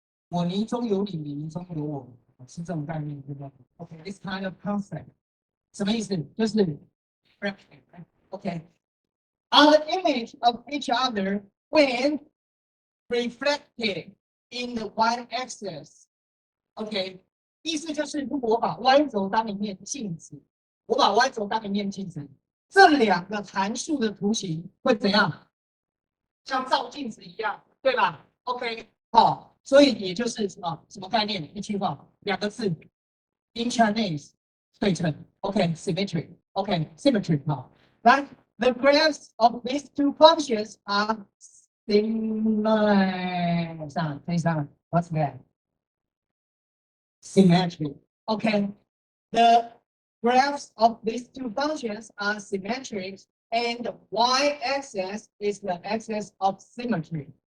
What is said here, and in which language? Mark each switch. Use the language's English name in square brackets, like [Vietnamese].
[Chinese] 我泥中有你，你泥中有我，是这种概念，对不对 ？ [English] Okay, this kind of concept. [Chinese] 什么意思？就是 okay. [English] Are the image of each other when reflected in the y-axis. [Chinese] OK， 意思就是如果我把 y 轴当一面镜子，我把 y 轴当一面镜子，这两个函数的图形会怎样？像照镜子一样，对吧 ？OK， 好，所以也就是什么概念？一句话，两个字 ，interlace 对称 ，OK，symmetry，OK，symmetry 好，来。 [English] The graphs of these two functions are similar. What's that? Symmetry. Okay. The graphs of these two functions are symmetric, and the y-axis is the axis of symmetry.